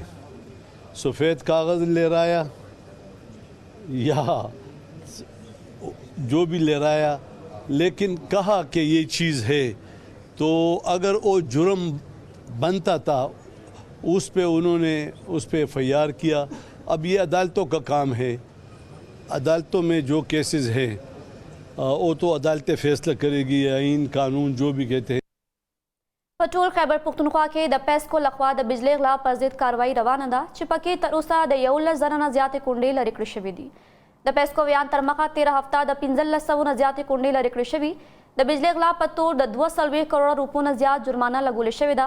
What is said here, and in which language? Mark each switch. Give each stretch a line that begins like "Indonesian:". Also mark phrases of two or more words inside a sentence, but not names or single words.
Hindi: सफ़ेद कागज़ ले रहा या जो भी ले रहा, लेकिन कहा कि ये चीज़ है, तो अगर वो जुर्म बनता था उस पे उन्होंने उस पे FIR किया. अब ये अदालतों का काम है. अदालतों में जो केसेस हैं वो तो अदालतें फैसला करेगी, आइन कानून जो भी कहते हैं.
Pashto: په ټول خیبر پښتونخوا کې د پیسکو لخوا د بجلی غلا پر ضد کاروایی روانه ده چې پکې تر اوسه د 11 زره نه زیاتې کونډې لرې کړې شوې دي. د پیسکو ویان تر مخه 13 هفته د 1500 نه زیاتې کونډې لرې کړې شوې. د بجلی غلا په تور د 2 کروڑ روپو نه زیات جرمانه لګولې شوې ده.